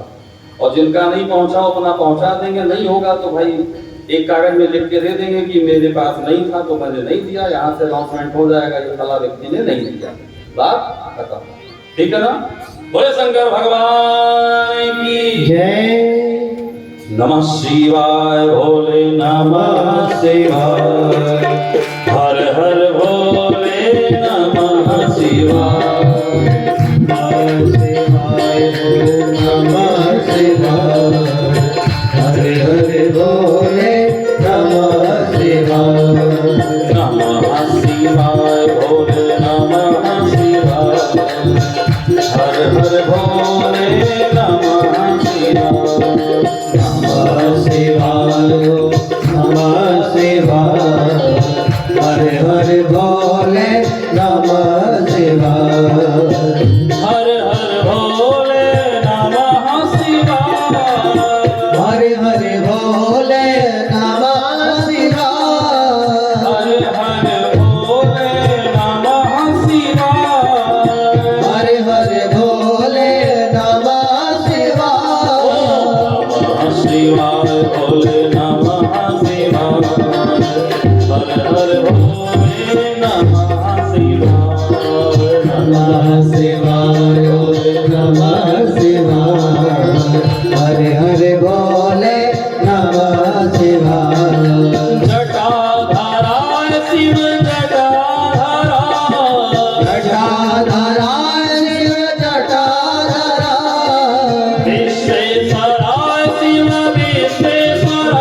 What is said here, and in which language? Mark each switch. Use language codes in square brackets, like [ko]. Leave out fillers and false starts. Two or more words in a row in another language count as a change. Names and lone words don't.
[hi] और जिनका नहीं पहुंचा अपना पहुंचा देंगे, नहीं होगा तो भाई एक कागज में लिख के दे देंगे कि मेरे पास नहीं था तो मैंने नहीं दिया, यहाँ से अनाउंसमेंट हो जाएगा ये फला व्यक्ति ने नहीं दिया, बात खत्म। ठीक है ना? बोले शंकर भगवान की जय। [sa] नमः शिवाय भोले नमः शिवाय, हर हर भोले नमः शिवाय, नमः शिवाय नमः शिवाय, हरे हरे बोले नमः शिवाय। नमः शिवाय भोले नमः शिवाय, हर हर भोले नमः शिवाय। नमः शिवाय नमः शिवाय, हरे हरे बोले नमः शिवाय। हर हर भोले नमः शिवाय, हरे हरे बोले नमः शिवाय। हर हर भोले नमः शिवाय, हरे हरे भोले नमः शिवाय। नमः शिवाय भोले नमः शिवाय, हर हर भोले नमः शिवाय। नमः शिवाय नमः शिवाय, हरे हरे बोले नमः शिवाय। जटाधराय शिव जटाधरा, जटाधराय शिव जटाधरा, विश्वेश्वराय शिव विश्वेश्वरा,